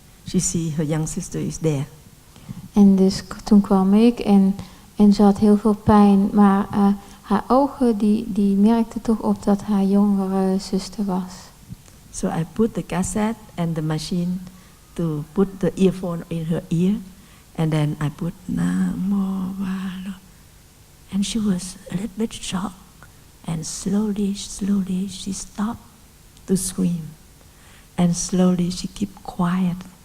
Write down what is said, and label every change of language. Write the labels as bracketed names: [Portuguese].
[English] She see her young sister is there. [Dutch] En dus toen kwam ik en ze had heel veel pijn, maar haar ogen die merkten toch op dat haar jongere zuster was. [English] So I put the cassette and the machine to put the earphone in her ear, and then I put Namo Valo, and she was a little bit shocked, and slowly she stopped to scream, and slowly she kept quiet.